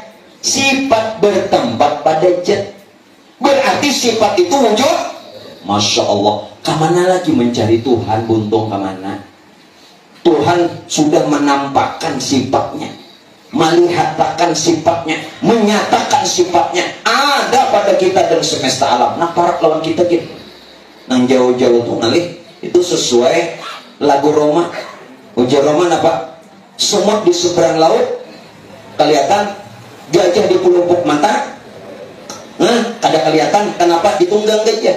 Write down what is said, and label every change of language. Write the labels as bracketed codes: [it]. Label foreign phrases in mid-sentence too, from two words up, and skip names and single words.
[id] Sifat bertempat pada zat. Berarti sifat itu wujud. [ar] Masya Allah. [id] Kemana lagi mencari Tuhan, buntung kemana? Tuhan sudah menampakkan sifatnya, melihatkan sifatnya, menyatakan sifatnya ada pada kita dan semesta alam. [bjn] Nah, para lawan kita gitu, nang jauh-jauh tuh ngalih itu sesuai lagu Roma. Ujar Roma apa? [id] Semut di seberang laut kelihatan, gajah di pelupuk mata. [bjn] Kada kelihatan, kenapa ditunggang gajah?